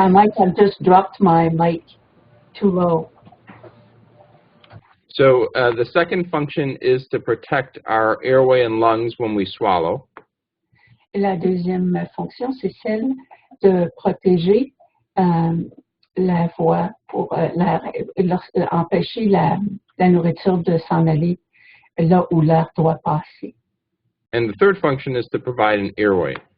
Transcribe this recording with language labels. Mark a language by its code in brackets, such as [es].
[en] I might have just dropped my mic too low. So the second function is to protect our airway and lungs when we swallow. [fr] La deuxième fonction, c'est celle de protéger la voix pour empêcher la nourriture de s'en aller là où l'air doit passer. [en] And the third function is to provide an airway.